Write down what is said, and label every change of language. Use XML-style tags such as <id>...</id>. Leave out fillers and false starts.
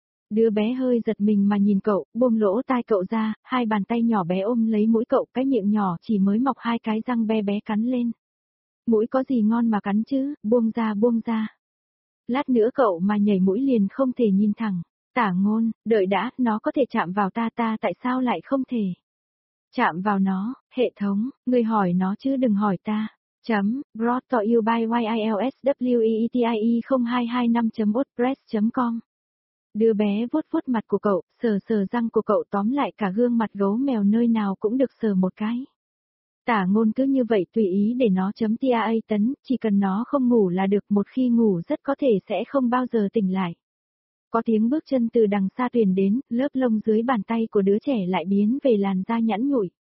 <vi>Đứa bé hơi giật mình mà nhìn cậu, buông lỗ tai cậu ra, hai bàn tay nhỏ bé ôm lấy mũi cậu, cái miệng nhỏ chỉ mới mọc hai cái răng be bé cắn lên. Mũi có gì ngon mà cắn chứ, buông ra. Lát nữa cậu mà nhảy mũi liền không thể nhìn thẳng. Tả Ngôn, đợi đã, nó có thể chạm vào ta, ta tại sao lại không thể? Chạm vào nó, hệ thống, người hỏi nó chứ đừng hỏi ta. Chấm,</vi> <en>brought to you by YILSWEETIE0225.wordpress.com.</en> <vi>Đứa bé vuốt vuốt mặt của cậu, sờ sờ răng của cậu, tóm lại cả gương mặt gấu mèo nơi nào cũng được sờ một cái. Tả Ngôn cứ như vậy tùy ý để nó chấm tia a tấn, chỉ cần nó không ngủ là được, một khi ngủ rất có thể sẽ không bao giờ tỉnh lại. Có tiếng bước chân từ đằng xa truyền đến, lớp lông dưới bàn tay của đứa trẻ lại biến về làn da nhẵn nhụi.</vi>